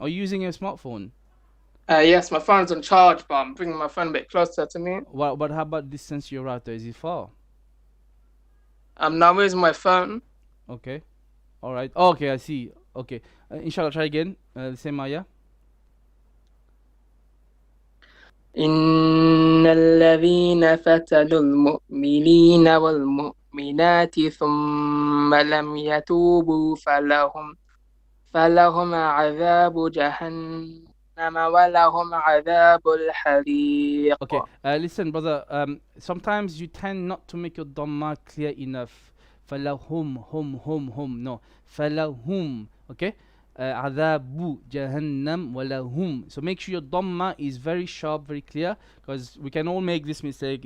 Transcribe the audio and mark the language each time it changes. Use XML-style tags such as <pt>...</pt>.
<en>Are you using your smartphone? Yes, my phone's on charge, but I'm bringing my phone a bit closer to me. But how about distance to your router? Is it far? Now where's my phone? Okay, all right. Oh, okay, I see. Okay, Inshallah, try again. The same ayah.</en> <ar>إن الذين فتنوا المؤمنين والمؤمنات ثم لم يتوبوا فلهم عذاب جهنم ولهم عذاب الحريق.</ar> <en>Okay, listen, brother. Sometimes you tend not to make your dhamma clear enough. فلهم hum. No, فلهم. Okay.</en> <ar>عذاب جهنم ولهم.</ar> <en>So make sure your dhamma is very sharp, very clear, because we can all make this mistake.</en>